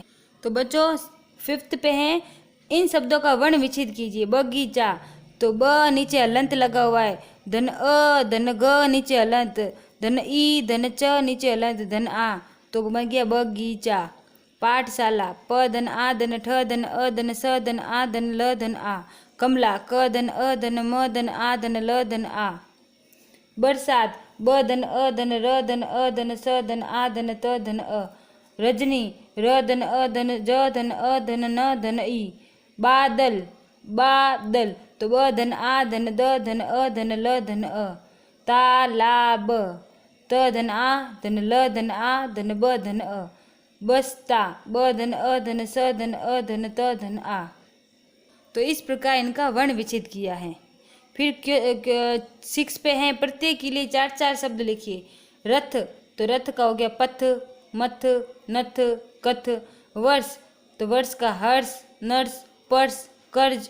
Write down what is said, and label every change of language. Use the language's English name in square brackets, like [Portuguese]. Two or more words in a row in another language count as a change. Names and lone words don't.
[Hindi] तो बच्चों 5th पे हैं, इन शब्दों का वर्ण विच्छेद कीजिए। बगीचा, तो ब नीचे हलंत लगा हुआ है, धन अ, धन ग नीचे हलंत, धन ई, धन च नीचे हलंत, धन आ तो बन गया बगीचा। पाठशाला, प धन आ, धन ठ, धन अ, धन स, धन आ, धन ल, धन आ। कमला, क धन अ, धन म, धन आ, धन ल, धन आ। बरसात, ब धन अ, धन र, धन अ, धन स, धन आ, धन त, धन अ। रजनी, र धन अ, धन ज, धन अ, धन न, धन ई। बादल, बादल तो ब धन आ, धन द, धन अ, धन ल, धन अ। तालाब, त धन आ, धन ल, धन आ, धन ब, धन अ। बस्ता, ब धन अ, धन स, धन अ, धन त, धन आ। तो इस प्रकार इनका वर्ण विच्छेद किया है। फिर 6 पे हैं, प्रत्येक के लिए 4-4 शब्द लिखिए। रथ, तो रथ का हो गया पथ, मथ, नथ, कथ। वर्ष, तो वर्ष का हर्ष, नर्स, पर्स, कर्ज।